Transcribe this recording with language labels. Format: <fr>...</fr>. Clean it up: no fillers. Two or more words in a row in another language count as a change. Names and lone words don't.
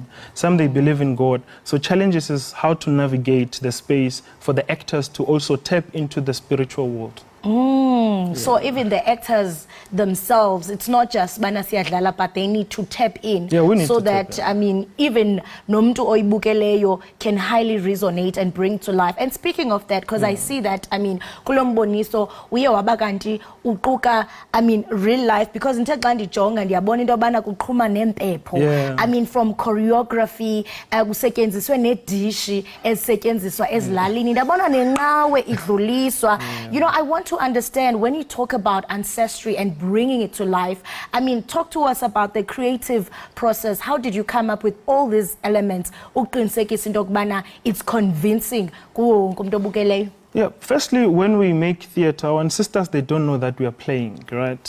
<en>Some they believe in God. So challenges is how to navigate the space for the actors to also tap into the spiritual world. So even the actors themselves, it's not just banasiyadlala, but they need to tap in. Yeah, we need so to tap that in. I mean, even</en> <xh>nomntu oyibukeleyo</xh> <en>can highly resonate and bring to life. And speaking of that, because I see that, I mean,</en> <xh>kulomboniso uye wabakanti uquka,</xh> <en>I mean, real life, because</en> <xh>nithe xa ndijonga ndiyabona into yobana kuqhuma nempepho.</xh> <en>I mean, from choreography,</en> <xh>kusetyenziswe nedishi ezisetyenziswa ezilalini, ndabona nenqawe idluliswa.</xh> <en>You know, I want to understand when you talk about ancestry and bringing it to life. I mean, talk to us about the creative process. How did you come up with all these elements? It's convincing. Yeah, firstly, when we make theater, our ancestors, they don't know that we are playing, right?</en>